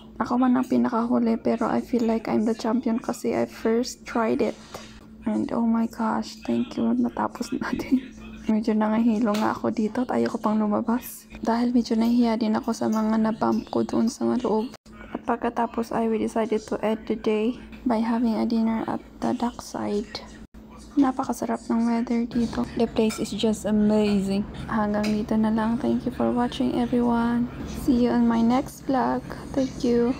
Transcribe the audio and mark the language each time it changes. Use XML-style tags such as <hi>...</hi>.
<tl>Ako man ang pinakahuli pero</tl> <en>I feel like I'm the champion</en> <tl>kasi</tl> <en>I first tried it. And oh my gosh, thank you.</en> <tl>Natapos natin. Medyo nangahilo nga ako dito at ayoko pang lumabas. Dahil medyo nahihiya din ako sa mga nabump ko doon sa loob. At pagkatapos</tl> <en>I decided to end the day by having a dinner at the dockside.</en> <tl>Napakasarap ng weather dito.</tl> <en>The place is just amazing.</en> <tl>Hanggang dito na lang.</tl> <en>Thank you for watching everyone. See you on my next vlog. Thank you.</en>